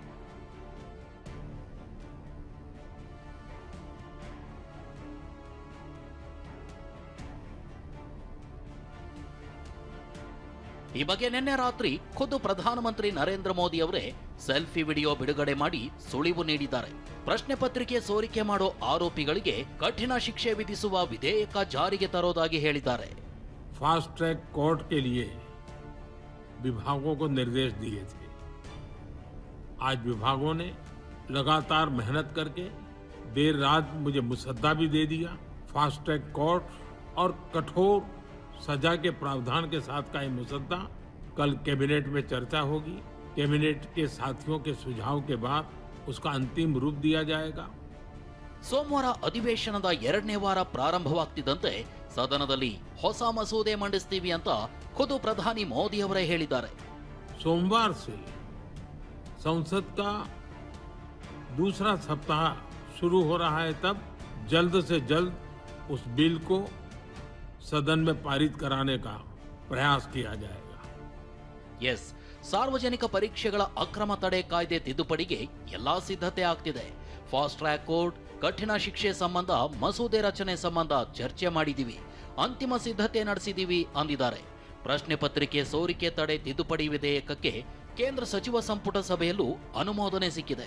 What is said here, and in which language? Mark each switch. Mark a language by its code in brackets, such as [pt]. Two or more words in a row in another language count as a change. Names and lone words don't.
[kn] ಈ ಬಗ್ಗೆ ನಿನ್ನೆ ರಾತ್ರಿ ಖುದ್ದು ಪ್ರಧಾನಮಂತ್ರಿ ನರೇಂದ್ರ ಮೋದಿ ಅವರೇ [en] selfie video [kn] ಬಿಡುಗಡೆ ಮಾಡಿ ಸುಳಿವು ನೀಡಿದ್ದಾರೆ. ಪ್ರಶ್ನೆ ಪತ್ರಿಕೆ ಸೋರಿಕೆ ಮಾಡೋ ಆರೋಪಿಗಳಿಗೆ ಕಠಿಣ ಶಿಕ್ಷೆ ವಿಧಿಸುವ ವಿಧೇಯಕ ಜಾರಿಗೆ ತರೋದಾಗಿ ಹೇಳಿದ್ದಾರೆ. [en] fast track court [hi] के लिए विभागों को निर्देश दिए थे. आज विभागों ने लगातार मेहनत करके देर रात मुझे मुसद्दा भी दे दिया. [en] fast track court [hi] और कठोर सजा के प्रावधान के साथ का ये मुसद्दा कल कैबिनेट में चर्चा होगी. कैबिनेट के साथियों के सुझाव के बाद उसका अंतिम रूप दिया जाएगा. [kn] ಸೋಮವಾರ ಅಧಿವೇಶನದ 2ನೇ ವಾರ ಪ್ರಾರಂಭವಾಗ್ತಿದ್ದಂತೆ ಸದನದಲ್ಲಿ ಹೊಸ ಮಸೂದೆ ಮಂಡಿಸ್ತೀವಿ ಅಂತ ಖುದ್ದು ಪ್ರಧಾನಿ ಮೋದಿ ಅವರೇ ಹೇಳಿದ್ದಾರೆ. [hi] सोमवार से संसद का दूसरा सप्ताह शुरू हो रहा है. तब जल्द से जल्द उस बिल को सदन में पारित कराने का प्रयास किया जाएगा. [kn] ಎಸ್, ಸಾರ್ವಜನಿಕ ಪರೀಕ್ಷೆಗಳ ಅಕ್ರಮ ತಡೆ ಕಾಯ್ದೆ ತಿದ್ದುಪಡಿಗೆ ಎಲ್ಲಾ ಸಿದ್ಧತೆ ಆಗ್ತಿದೆ. [en] fast track court, [kn] ಕಠಿಣ ಶಿಕ್ಷೆ ಸಂಬಂಧ ಮಸೂದೆ ರಚನೆ ಸಂಬಂಧ ಚರ್ಚೆ ಮಾಡಿದೀವಿ, ಅಂತಿಮ ಸಿದ್ಧತೆ ನಡೆಸಿದೀವಿ ಅಂದಿದ್ದಾರೆ. ಪ್ರಶ್ನೆ ಪತ್ರಿಕೆ ಸೋರಿಕೆ ತಡೆ ತಿದ್ದುಪಡಿ ವಿಧೇಯಕಕ್ಕೆ ಕೇಂದ್ರ ಸಚಿವ ಸಂಪುಟ ಸಭೆಯಲ್ಲೂ ಅನುಮೋದನೆ ಸಿಕ್ಕಿದೆ.